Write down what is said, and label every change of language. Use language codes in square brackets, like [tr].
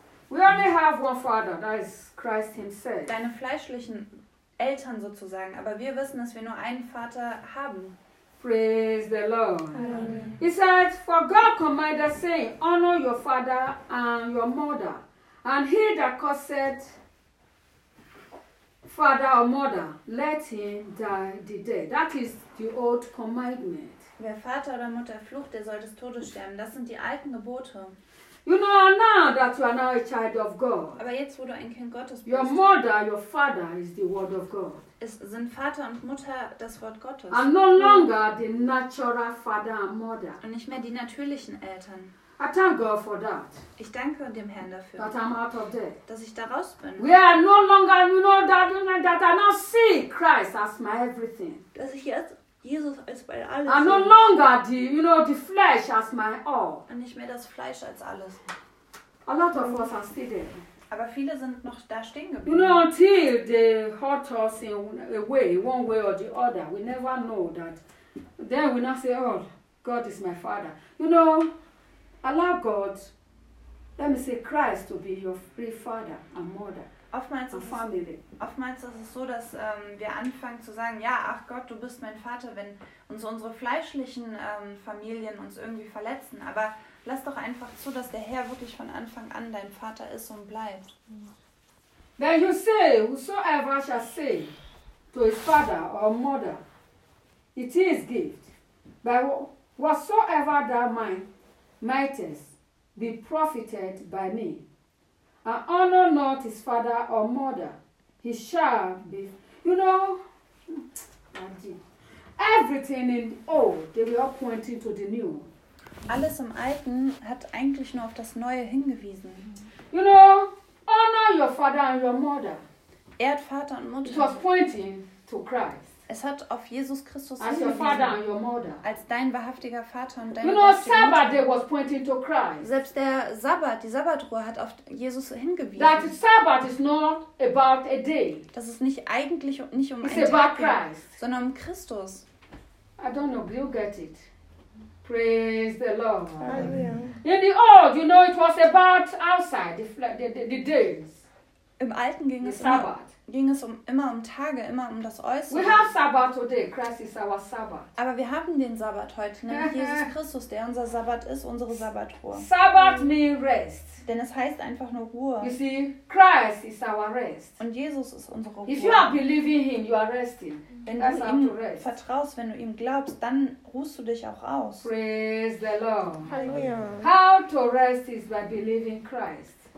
[en] We only have one father, that is Christ himself. [de] Deine fleischlichen Eltern sozusagen, aber wir wissen, dass wir nur einen Vater haben. [en] Praise the Lord. Amen. He said, for God commanded, saying, honor your father and your mother, and he that cursed father or mother, let him die the dead. That is the old commandment. [de] Wer Vater oder Mutter flucht, der soll des Todes sterben. Das sind die alten Gebote. [en] You know now that you are now a child of God. [de] Aber jetzt, wo du ein Kind Gottes bist. [en] Your mother, your father is the word of God. [de] Es sind Vater und Mutter das Wort Gottes. [en] And no longer the natural father and mother. [de] Und nicht mehr die natürlichen Eltern. [en] I thank God for that. [de] Ich danke dem Herrn dafür. [en] That I'm out of debt. [de] Dass ich da raus bin. [en] We are no longer, you know, that I now see Christ as my everything. [de] Dass ich jetzt Jesus als bei alles. [en] And no longer the, you know, the flesh as my all. [de] Und nicht mehr das Fleisch als alles. [en] A lot of us are still there. [de] Aber viele sind noch da stehen geblieben. [en] You know, until they hurt us in a way, one way or the other, we never know that. Then we now say, oh, God is my father. You know, allow God, let me say, Christ to be your free father and mother. [de] Oftmals ist es so, dass wir anfangen zu sagen, ja, ach Gott, du bist mein Vater, wenn uns unsere fleischlichen Familien uns irgendwie verletzen. Aber lass doch einfach zu, dass der Herr wirklich von Anfang an dein Vater ist und bleibt. [en] Then you say, whosoever shall say to his father or mother, it is gift, but whatsoever thou mightest be profited by me, and honor not his father or mother, he shall be. You know, everything in the old, they were pointing to the new. [de] Alles im Alten hat eigentlich nur auf das Neue hingewiesen. [en] You know, honor your father and your mother. [de] ehrt Vater und Mutter. [en] It was pointing to Christ. [de] Es hat auf Jesus Christus [en] as your father and your mother. [de] Als dein wahrhaftiger Vater und deine Mutter. [en] Was pointing to Christ. [de] Selbst der Sabbat, die Sabbatruhe hat auf Jesus hingewiesen. [en] That Sabbat is not about a day. [de] Das ist nicht eigentlich und nicht um [en] it's [de] einen [en] about [de] Tag, [en] Christ. [de] Sondern um Christus. [en] I don't know if you get it. Praise the Lord. Amen. In the old, you know, it was about outside the days. [de] Im Alten ging [en] the [de] es [en] Sabbat. [de] Ging es immer um Tage, immer um das Äußere. [en] We have Sabbath today. Christ is our Sabbath. [de] Aber wir haben den Sabbat heute, nämlich Jesus Christus, der unser Sabbat ist, unsere Sabbatruhe. [en] Sabbath means rest. [de] Denn es heißt einfach nur Ruhe. [en] You see, Christ is our rest. [de] Und Jesus ist unsere Ruhe. [en] If you are believing him, you are resting. [de] Wenn du ihm vertraust, wenn du ihm glaubst, dann ruhst du dich auch aus. [en] Praise the Lord. [de] Halleluja. [en] How to rest is by believing Christ.